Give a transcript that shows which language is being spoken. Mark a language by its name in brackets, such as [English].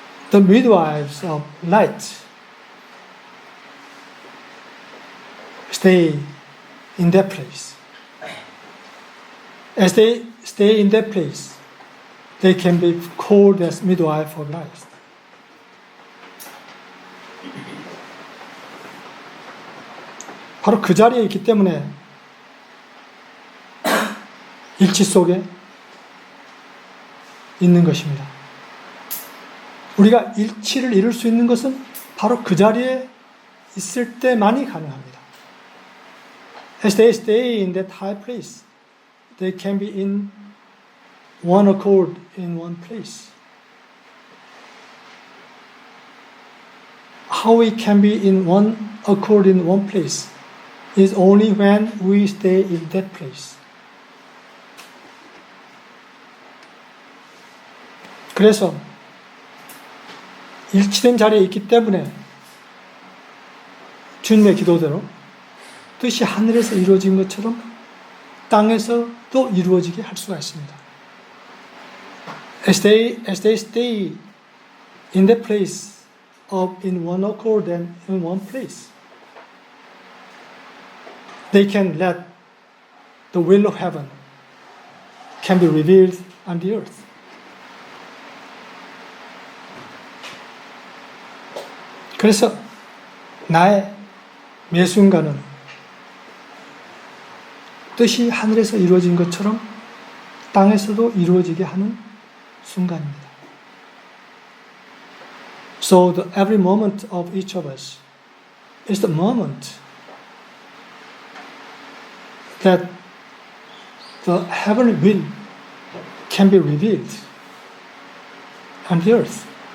[English] The midwives of light stay in that place. As they stay in that place, they can be called as midwife of light. [Korean] 바로 그 자리에 있기 때문에 일치 속에 있는 것입니다. 우리가 일치를 이룰 수 있는 것은 바로 그 자리에 있을 때만이 가능합니다. [English] As they stay in that high place, they can be in one accord in one place. How we can be in one accord in one place is only when we stay in that place. [Korean] 그래서 일치된 자리에 있기 때문에 주님의 기도대로 뜻이 하늘에서 이루어진 것처럼 땅에서도 이루어지게 할 수가 있습니다. [English] As they stay in that place of in one accord and in one place, they can let the will of heaven can be revealed on the earth. [Korean] 그래서 나의 매 순간은 뜻이 하늘에서 이루어진 것처럼 땅에서도 이루어지게 하는 순간입니다. [English] So every moment of each of us is the moment that the heavenly will can be revealed on the earth.